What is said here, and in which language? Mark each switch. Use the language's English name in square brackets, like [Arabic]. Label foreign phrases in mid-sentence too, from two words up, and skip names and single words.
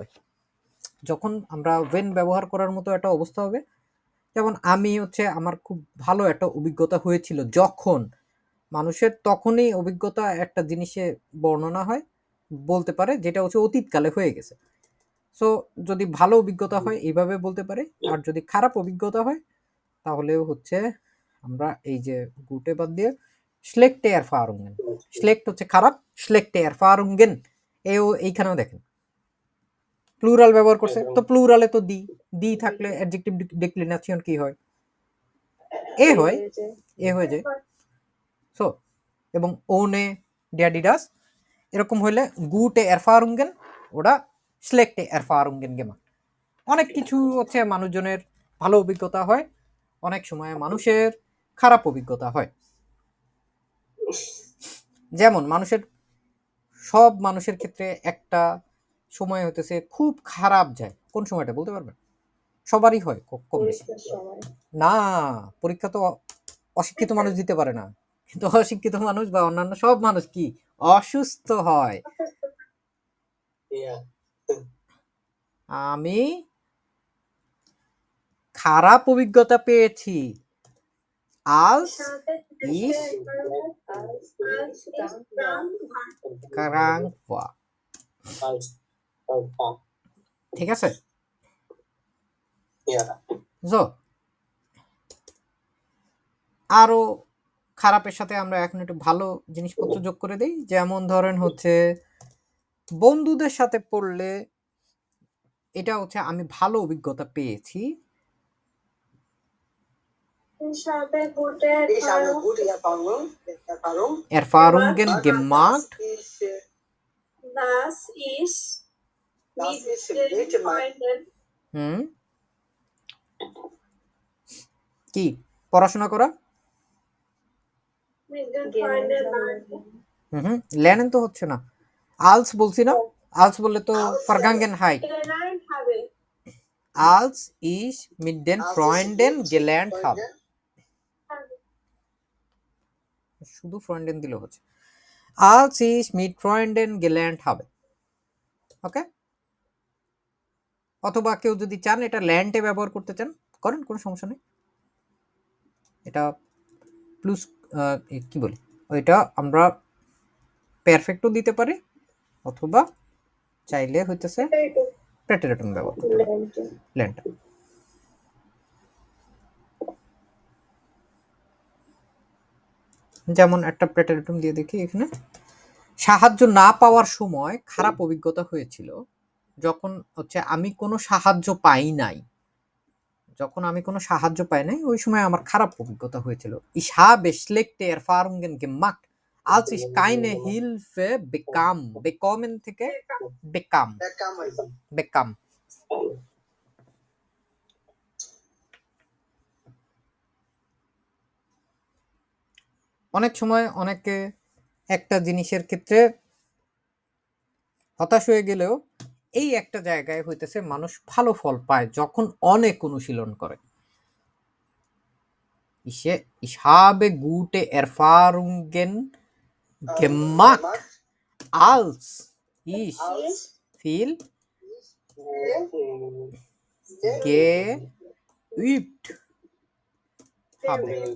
[Bangla] যখন আমরা when ব্যবহার করার মতো একটা অবস্থা হবে, যেমন আমি হচ্ছে আমার খুব ভালো একটা অভিজ্ঞতা হয়েছিল যখন, মানুষের তখনই অভিজ্ঞতা একটা জিনিসে বর্ণনা হয় বলতে পারে যেটা হচ্ছে অতীতকালে হয়ে গেছে। সো যদি ভালো অভিজ্ঞতা হয় এইভাবে বলতে পারে, আর যদি খারাপ অভিজ্ঞতা হয় তাহলেও হচ্ছে আমরা এই যে গুটে বাদ দিয়ে [German] schlechte Erfahrungen, [Bangla] schlecht হচ্ছে খারাপ, [German] schlechte Erfahrungen [Bangla] এইখানেও দেখেন প্লুরাল ব্যবহার করছে, তো প্লুরালে তো দি থাকলে অ্যাডজেক্টিভ ডিক্লিনেশন কি হয়? এ হয়, এ হয়ে যায়। সো এবং [German] ohne der die das [Bangla] এরকম হইলে [German] gute Erfahrungen [Bangla] ওটা [German] schlechte Erfahrungen gemacht। [Bangla] অনেক কিছু হচ্ছে মানুষজনের ভালো অভিজ্ঞতা হয়, অনেক সময় মানুষের খারাপ অভিজ্ঞতা হয়। যেমন সব মানুষের ক্ষেত্রে একটা সময় হইতেছে খুব খারাপ যায়, কোন সময়টা বলতে পারবেন? সবারই হয় কম বেশি। না, পরীক্ষা তো অশিক্ষিত মানুষ দিতে পারে না, কিন্তু অশিক্ষিত মানুষ বা অন্যান্য সব মানুষ কি অসুস্থ হয়। আমি খারাপ অভিজ্ঞতা পেয়েছি [German] als ich krank war। [Bangla] ঠিক আছে। So, আরো খারাপের সাথে আমরা এখন একটু ভালো জিনিসপত্র যোগ করে দিই। যেমন ধরেন হচ্ছে বন্ধুদের সাথে পড়লে এটা হচ্ছে আমি ভালো অভিজ্ঞতা পেয়েছি। [German] Erfahrungen gemacht, Das ist mit den Freunden [Bangla] কি পড়াশোনা করা, lernen তো হচ্ছে না, als বলছি না, als বললে তো Vergangenheit, [German] als ich mit den Freunden gelernt habe, শুধু Freunden [Bangla] দিলে হচ্ছে [German] als ich mit Freunden gelernt habe। [Bangla] ওকে, অথবা কেউ যদি চান এটা ল্যান্ডে ব্যবহার করতে চান করেন, কোনো সমস্যা নেই। এটা প্লুস কি বলি, ওইটা আমরা পারফেক্টও দিতে পারি অথবা চাইলে হইতেছে প্রেটেরেটম ব্যবহার করতে পারি। ল্যান্ড যেমন একটা প্রেটেরেটম দিয়ে দেখি এখানে। সাহায্য না পাওয়ার সময় খারাপ অভিজ্ঞতা হয়েছিল যখন হচ্ছে আমি কোনো সাহায্য পাই নাই। যখন আমি কোনো সাহায্য পাই নাই ওই সময় আমার খারাপ অভিজ্ঞতা হয়েছিল। [German] Ich habe schlechte Erfahrungen gemacht, als ich keine Hilfe bekam. Bekommen থেকে bekam. Bekam. [Bangla] অনেক সময় অনেকে একটা জিনিসের ক্ষেত্রে হতাশ হয়ে গেলেও এই একটা জায়গায় হইতেছে মানুষ ভালো ফল পায় যখন অনেক অনুশীলন করে। [German] Ich habe gute Erfahrungen gemacht, als ich viel geübt habe.